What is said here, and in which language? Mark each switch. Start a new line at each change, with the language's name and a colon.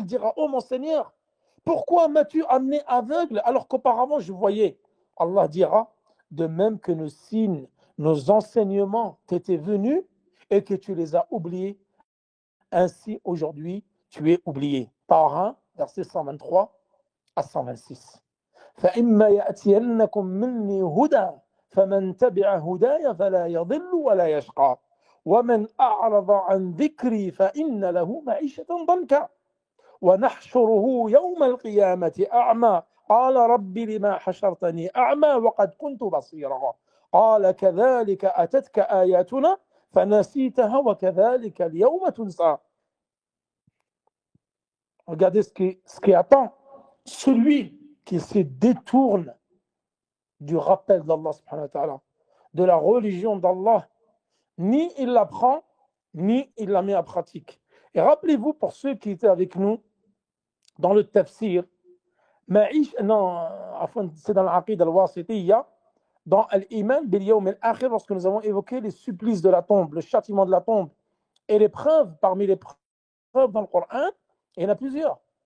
French: Il dira, oh mon Seigneur, pourquoi m'as-tu amené aveugle alors qu'auparavant je voyais? Allah dira, de même que nos signes, nos enseignements t'étaient venus et que tu les as oubliés, ainsi aujourd'hui tu es oublié. Parrain, verset 123 à 126.
Arabic: فإما يأتينكم مني هدى فمن تبع هداي فلا يضل ولا يشقى ومن أعرض عن ذكري فإن له معيشة ضنكا ونحشره يوم القيامة أعمى قال رب لما حشرتني أعمى وقد كنت بصيرا قال كذلك أتتك آياتنا فنسيتها وكذلك اليوم تنسى.
French: Regardez ce qui attend celui qui se détourne du rappel d'Allah subhanahu wa ta'ala, de la religion d'Allah, ni il l'apprend, ni il la met en pratique. Et rappelez-vous, pour ceux qui étaient avec nous dans le tafsir, c'est dans l'Aqid al-Wasitiyya, dans Al-Iman bil Yawm al-Akhir, lorsque nous avons évoqué les supplices de la tombe, le châtiment de la tombe, et les preuves, parmi les preuves dans le Coran, il y en a plusieurs.